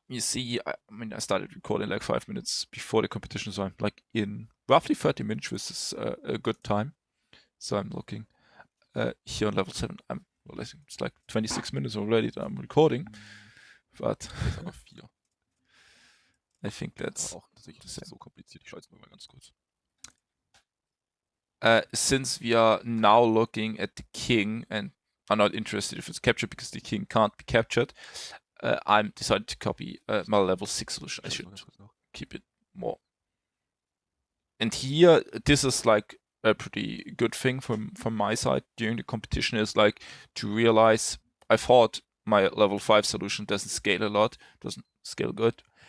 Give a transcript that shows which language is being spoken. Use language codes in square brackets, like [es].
[en] You see, I mean, I started recording like 5 minutes before the competition, so I'm like in roughly 30 minutes, which is a good time. So I'm looking here on level 7. I'm realizing it's like 26 minutes already that I'm recording, but I think that's [de] auch tatsächlich nicht so kompliziert. Ich schalte es mal ganz kurz. [en] Since we are now looking at the king and are not interested if it's captured, because the king can't be captured, I'm decided to copy my level 6 solution. I should keep it more. And here, this is like a pretty good thing from my side during the competition, is like to realize I thought my level 5 solution doesn't scale a lot, doesn't scale good.